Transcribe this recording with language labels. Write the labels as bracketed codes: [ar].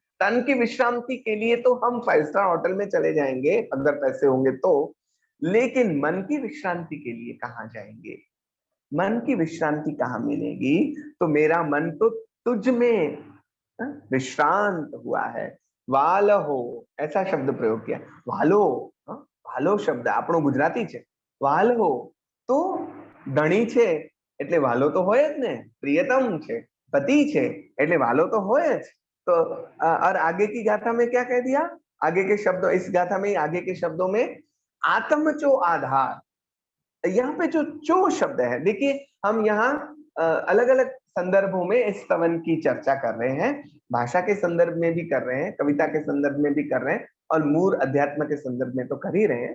[hi] तन की विश्रांति के लिए तो हम 5 स्टार होटल में चले जाएंगे अगर पैसे होंगे तो, लेकिन मन की विश्रांति के लिए कहाँ जाएंगे? मन की विश्रांति कहाँ मिलेगी? तो मेरा मन तो तुझ में विश्रांत हुआ है। वाल हो, ऐसा शब्द प्रयोग किया। वालो, वालो शब्द [gu] આપણો ગુજરાતી છે। વાલ हो तो ધણી છે એટલે વાલો તો હોય જ ને, પ્રિયતમ છે, पति છે એટલે વાલો तो હોય જ। [hi] तो और आगे की गाथा में क्या कह दिया? आगे के शब्दों, इस गाथा में आगे के शब्दों में आत्मचो आधार, यहाँ पे जो चो शब्द है, देखिए हम यहाँ अलग अलग संदर्भों में इस स्तवन की चर्चा कर रहे हैं। भाषा के संदर्भ में भी कर रहे हैं, कविता के संदर्भ में भी कर रहे हैं, और मूल अध्यात्म के संदर्भ में तो कर ही रहे हैं।